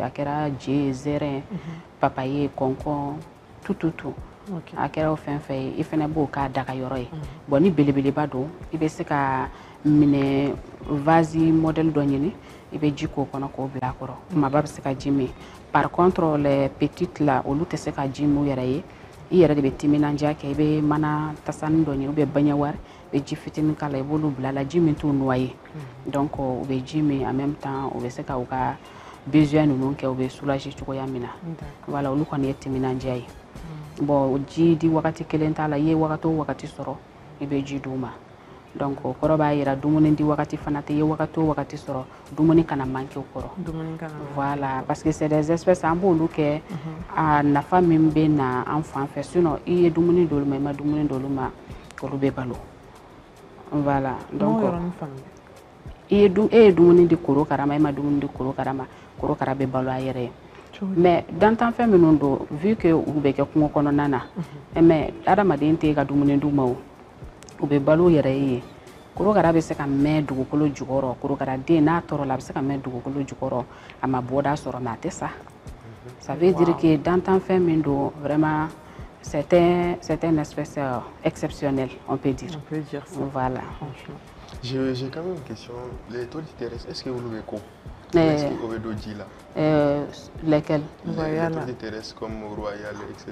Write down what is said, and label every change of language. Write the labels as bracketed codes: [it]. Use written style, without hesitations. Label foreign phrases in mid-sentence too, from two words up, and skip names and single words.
[bm] a kɛra je ye zɛrɛn papaye kɔnkɔn tout a kɛra o fɛn fɛn ye i fana b'o k'a daga yɔrɔ ye bon ni belebeleba don i bɛ se ka minɛ vase modèle dɔ ɲini i bɛ ji k'o kɔnɔ k'o bila a kɔrɔ kumaba bɛ se ka ji min [fr] par contre les petites là [bm] olu tɛ se ka ji min u yɛrɛ ye i yɛrɛ de bɛ timinandiya kɛ i bɛ mana tasani dɔ ɲini ou bien baɲɛwari i bɛ ji fitinin k'a la i b'olu bila a la ji min t'u noyer donc u bɛ ji min [fr] en même temps [bm] u bɛ se ka u ka besoin ninnu kɛ u bɛ soulager cogoya min na voilà olu kɔni ye timinandiya ye bon ji di wagati kelen t'a la i ye wagati o wagati sɔrɔ i bɛ ji d'u ma donc o kɔrɔ b'a yira dumuni di wagati fana tɛ i ye wagati o wagati sɔrɔ dumuni kana manquer o kɔrɔ [fr] voilà parce que c'est des espèces [bm] an b'olu kɛ a nafa min bɛ na an fan fɛ sinon i ye dumuni d'olu ma i ma dumuni d'olu ma olu bɛ balo voilà donc e ye dumuni di korokara ma i ma dumuni di korokara ma korokara bɛ balo a yɛrɛ ye mais dantanfɛn minnu don [fr] vu que [bm] u bɛ kɛ kungo kɔnɔna na mais adamaden tɛ ka dumuni d'u ma o u bɛ balo yɛrɛ ye korokara bɛ se ka mɛn dugukolo jukɔrɔ korokara den n'a tɔɔrɔ la a bɛ se ka mɛn dugukolo jukɔrɔ a ma bɔda sɔrɔ mais a tɛ sa [fr] ça veut dire que [bm] dantanfɛn min don [fr] vraiment c'est un espèce exceptionnel on peut dire ça. Voilà. J'ai quand même une question. Les tortues terrestres, est-ce que vous le quoi? Est-ce que vous avez lesquels? Les tortues terrestres comme royal, etc.